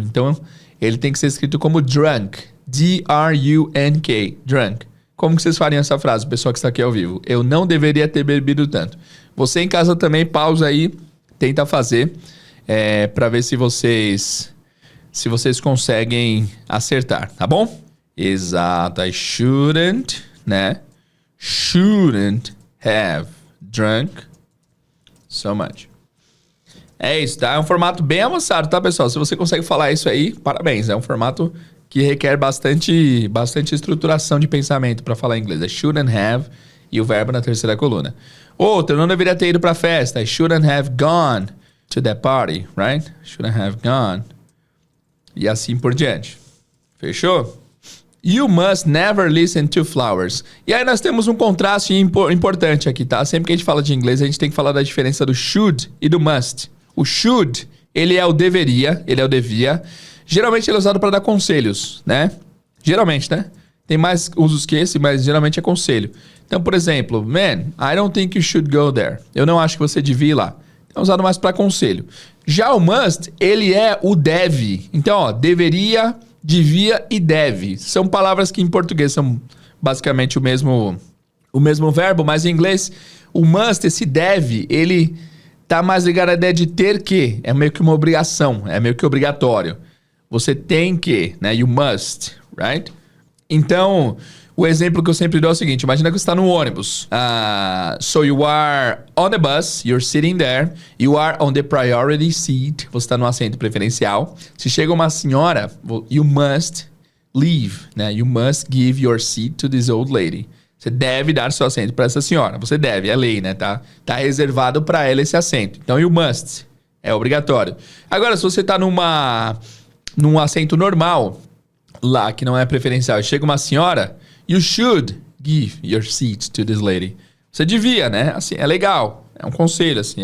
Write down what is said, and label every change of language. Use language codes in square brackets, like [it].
[pt] Então, ele tem que ser escrito como drunk. D-R-U-N-K. Drunk. Como que vocês fariam essa frase, o pessoal que está aqui ao vivo? Eu não deveria ter bebido tanto. Você em casa também, pausa aí, tenta fazer para ver se vocês conseguem acertar, tá bom? [en] Exato, I shouldn't, né? Shouldn't have drunk so much. [pt] É isso, tá? É um formato bem avançado, tá, pessoal? Se você consegue falar isso aí, parabéns. É um formato que requer bastante estruturação de pensamento para falar inglês. I shouldn't have e o verbo na terceira coluna. Outro, eu não deveria ter ido para a festa. [en] I shouldn't have gone to that party, right? Shouldn't have gone. [pt] E assim por diante. Fechou? [en] You must never listen to flowers. [pt] E aí nós temos um contraste importante aqui, tá? Sempre que a gente fala de inglês, a gente tem que falar da diferença do should e do must. O should, ele é o deveria, ele é o devia. Geralmente ele é usado para dar conselhos, né? Geralmente, né? Tem mais usos que esse, mas geralmente é conselho. Então, por exemplo, [en] man, I don't think you should go there. [pt] Eu não acho que você devia ir lá. É usado mais para conselho. Já o must, ele é o deve. Então, ó, deveria, devia e deve. São palavras que em português são basicamente o mesmo verbo, mas em inglês, o must, esse deve, ele tá mais ligado à ideia de ter que. É meio que uma obrigação, é meio que obrigatório. Você tem que, né? [en] You must, right? [pt] Então, O exemplo que eu sempre dou é o seguinte, imagina que você está no ônibus. [en] So you are on the bus, you're sitting there, you are on the priority seat, [pt] você está no assento preferencial. Se chega uma senhora, [en] you must leave, [pt] né? [en] You must give your seat to this old lady. [pt] Você deve dar seu assento para essa senhora. Você deve, é lei, né? Tá reservado para ela esse assento. Então, you must. É obrigatório. Agora, se você tá num assento normal, lá que não é preferencial, e chega uma senhora, [en] you should give your seat to this lady. [pt] Você devia, né? Assim, é legal. É um conselho, assim.